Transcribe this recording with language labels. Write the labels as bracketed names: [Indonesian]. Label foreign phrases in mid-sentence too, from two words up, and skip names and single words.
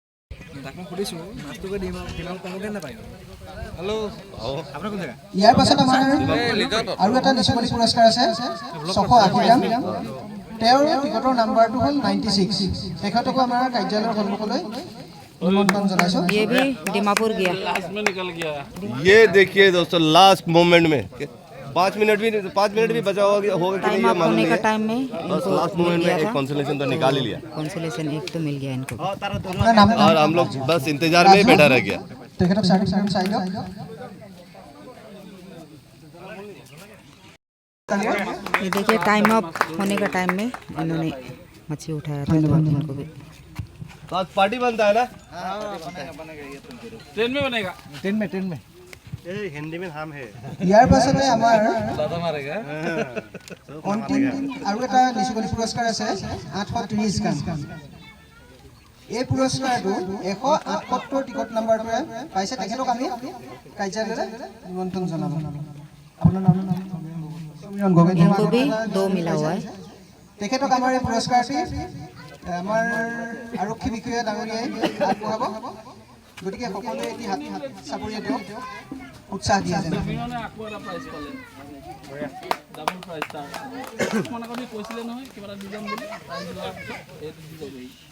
[Assamese] ইয়াৰ পাছত আমাৰ আৰু এটা নিচুকনি পুৰস্কাৰ আছে 680 গ্ৰাম। তেওঁৰ টিকটৰ নাম্বাৰটো হ'ল 96। তেখেতকো আমাৰ কাৰ্যালয়ৰ সন্মুখলৈ নিমন্ত্ৰণ জনাইছোঁ। [Hindi] ये भी दीमापुर गया। लास्ट में निकल गया। ये देखिए दोस्तों [English] last moment [Hindi] में 5 मिनट भी बचा होगा कि टाइम नहीं ये अप मालूम होने नहीं का है। टाइम में बस [English] last moment [Hindi] में एक कंसोलेशन तो निकाल ही लिया कंसोलेशन एक तो मिल गया इनको। [Assamese] আপোনাৰ নামটো? [Hindi] और हम लोग बस इंतजार में ही बैठा रह गया। [Assamese] তেখেতক চাৰ্টিফিকেট চাই দিয়ক। [Hindi] ये देखिए [English] time up [Hindi] होने का टाइम में इन्होंने मच्छी उठाया था, तो इनको भी तो आज पार्टी बनता है ना ट्रेन में बनेगा ट्रेन में ये हिंदी में हम है [Assamese] ইয়াৰ পাছতে আমাৰ অন্তিম আৰু এটা নিচুকনি পুৰস্কাৰ আছে 830 গান এই পুৰস্কাৰটো 178 টিকট নাম্বাৰটোৱে পাইছে তেখেতক আমি কাৰ্যালয়লৈ নিমন্ত্ৰণ জনাব আপোনাৰ নাম সমীৰণ গগৈ [Hindi] इनको भी 2 मिला हुआ है [Assamese] তেখেতক আমাৰ এই পুৰস্কাৰটি আমাৰ আৰক্ষী বিষয়া ডাঙৰীয়াই আগবঢ়াব গতিকে সকলোৱে এটি হাত চাপৰিয়ে দিয়ক উৎসাহ দিয়া যেন বিমানে আকৌ এটা প্ৰাইজ পালে [English] double prize [Assamese] তাৰ মনে কৰি কৈছিলে নহয় কিবা এটা দিম বুলি প্ৰাইজ লোৱাৰ পিছত এইটো দি যাবহি